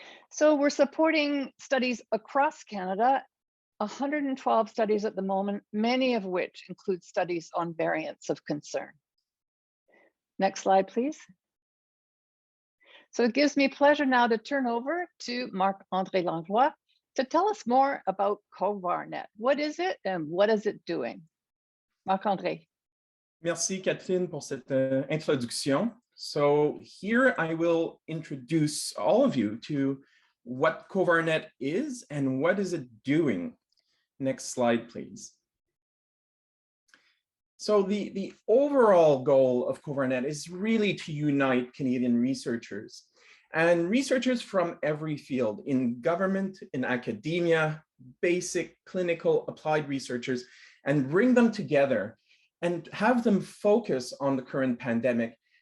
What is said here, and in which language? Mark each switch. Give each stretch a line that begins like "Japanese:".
English: So we're supporting studies across Canada, 112 studies at the moment, many of which include studies on variants of concern. Next slide, please. So it gives me pleasure now to turn over to Marc-André Langlois to tell us more about CoVaRR-Net. What is it and what is it doing? Marc-André.
French: Merci, Catherine, pour cette introduction.
English: So here I will introduce all of you to what CoVaRR-Net is and what is it doing. Next slide, please. So the overall goal of CoVaRR-Net is really to unite Canadian researchers and researchers from every field, in government, in academia, basic, clinical, applied researchers, and bring them together and have them focus on the current pandemic